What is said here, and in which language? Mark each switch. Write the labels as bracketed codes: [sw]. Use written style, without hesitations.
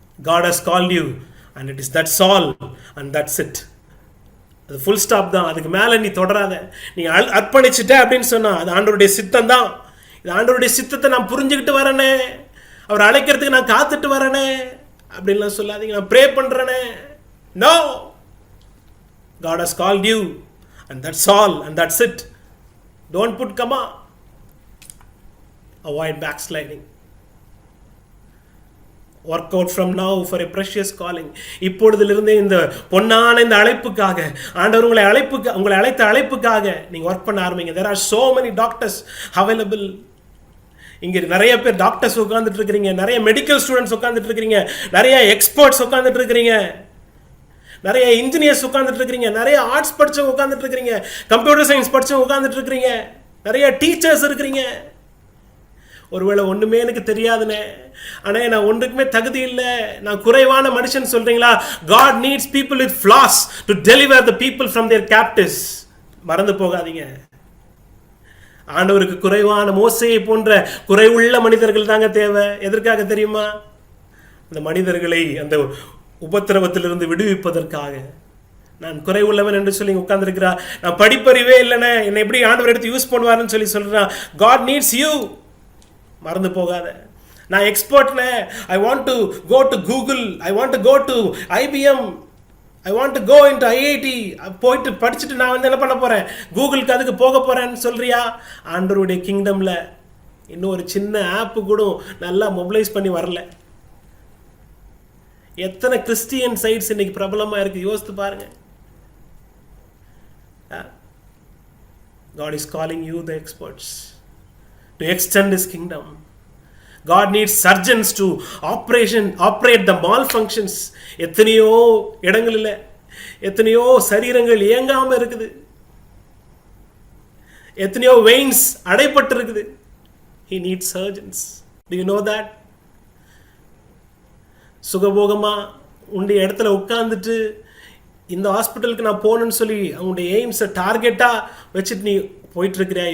[en] God has called you and it is that's all and that's it. [ta] அது full stop தான், அதுக்கு மேலே நீ தொடராத. நீ அர்ப்பணிச்சுட்ட அப்படின்னு சொன்னா அது ஆண்டவருடைய சித்தம் தான். இது ஆண்டவருடைய சித்தத்தை நான் புரிஞ்சுக்கிட்டு வரேனே, அவர் அழைக்கிறதுக்கு நான் காத்துட்டு வரேனே அப்படின்லாம் சொல்லாதீங்க. நான் pray பண்ணுறேனே. [en] No, God has called you and that's all and that's it. Don't put comma. Avoid backsliding. Work out from now for a precious calling. [ta] இப்பொழுதிலிருந்தே இந்த பொன்னான இந்த அழைப்புக்காக, ஆண்டவர் உங்களை அழைத்த அழைப்புக்காக நீங்க ஒர்க் பண்ண ஆரம்பிங்க. [en] There are so many doctors available. [ta] இங்க நிறைய பேர் டாக்டர்ஸ் உட்கார்ந்துட்டு இருக்கிறீங்க, நிறைய மெடிக்கல் ஸ்டூடெண்ட்ஸ் உட்கார்ந்துட்டு இருக்கிறீங்க, நிறைய எக்ஸ்பர்ட்ஸ் உட்கார்ந்துட்டு இருக்கிறீங்க, நிறைய இன்ஜினியர்ஸ் உட்கார்ந்துட்டு இருக்கிறீங்க, நிறைய ஆர்ட்ஸ் படிச்சவங்க உட்கார்ந்துட்டு இருக்கிறீங்க, கம்ப்யூட்டர் சயின்ஸ் படிச்சவங்க உட்கார்ந்துட்டு இருக்கிறீங்க, நிறைய டீச்சர்ஸ் இருக்கிறீங்க. ஒருவேளை ஒண்ணுமே எனக்கு தெரியாதுனே, ஆனா நான் ஒன்றுக்குமே தகுதி இல்லை, நான் குறைவான மனுஷன் சொல்றீங்களா? [en] God needs people with flaws to deliver the people from their captives. [ta] மறந்து போகாதீங்க. ஆண்டவருக்கு குறைவான மோசேயை போன்ற குறைவுள்ள மனிதர்கள் தாங்க தேவை. எதற்காக தெரியுமா? அந்த மனிதர்களை அந்த உபத்திரவத்திலிருந்து விடுவிப்பதற்காக. நான் குறைவுள்ளவன் என்று சொல்லி உட்கார்ந்துருக்கிறா, நான் படிப்பறிவே இல்லைன்னு, என்னை எப்படி ஆண்டவர் எடுத்து யூஸ் பண்ணுவாருன்னு சொல்லி சொல்றான். [en] God needs you. [ta] மறந்து போகாத. நான் எக்ஸ்பர்ட்னே, [en] I want to go to Google, I want to go to IBM, I want to go into IIT. [ta] போயிட்டு படிச்சுட்டு நான் என்ன பண்ண போறேன்? கூகுளுக்கு அதுக்கு போக போறேன்னு சொல்றியா? ஆண்டவருடைய கிங்டம்ல இன்னும் ஒரு சின்ன ஆப்பு கூட நல்லா மொபிலைஸ் பண்ணி வரல. எத்தனை கிறிஸ்டியன் சைட்ஸ் இன்னைக்கு பிரபலமா இருக்கு, யோசித்து பாருங்க. [en] God is calling you the experts to extend his kingdom. God needs surgeons to operate the malfunctions. [ta] எத்தனையோ இடங்களில் எத்தனையோ சரீரங்கள் இயங்காம இருக்குது, எத்தனையோ வெயின்ஸ் அடைப்பட்டு இருக்குது. [en] He needs surgeons. Do you know that? [ta] சுகபோகமா உன்னுடைய இடத்துல உட்கார்ந்துட்டு இந்த ஹாஸ்பிட்டலுக்கு நான் போகணும்னு சொல்லி அவங்களுடைய எய்ம்ஸை டார்கெட்டா வச்சுட்டு நீ போயிட்டு இருக்கிறியா?